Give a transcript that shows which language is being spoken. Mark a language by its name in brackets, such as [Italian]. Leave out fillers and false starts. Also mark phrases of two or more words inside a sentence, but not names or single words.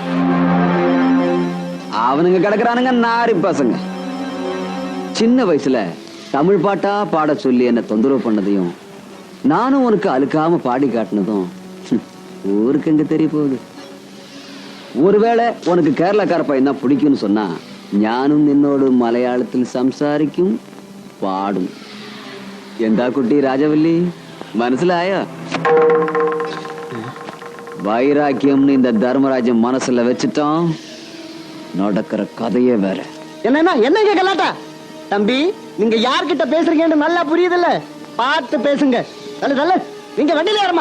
[Tamil] அவனுங்க கிடக்குறானுங்க நாரி பசங்க. சின்ன வயசுல தமிழ் பாட்டா பாட சொல்லி என்ன தொந்தரவு பண்ணதையும் நானும் உனக்கு அழுக்காம பாடி காட்டினதும் ஊருக்கு எங்க தெரிய போகுது. ஒருவேளை உனக்கு [Malayalam] കേരളക്കാര പയ്യൻ [Tamil] தான் பிடிக்கும்னு சொன்னா [Malayalam] ഞാനും നിന്നോട് മലയാളത്തിൽ സംസാരിക്കും പാടും. എന്താ കുട്ടി രാജവല്ലി, മനസ്സിലായോ? [Tamil] வைராக்கியம்னு இந்த தர்மராஜன் மனசுல வச்சுட்டோம், நடக்கிற கதையே வேற. என்னங்க கலாட்டா? தம்பி, நீங்க யார்கிட்ட பேசுறீங்கன்னு நல்லா புரியுதுல்ல, பார்த்து பேசுங்க. நீங்க வண்டியில ஏறமா?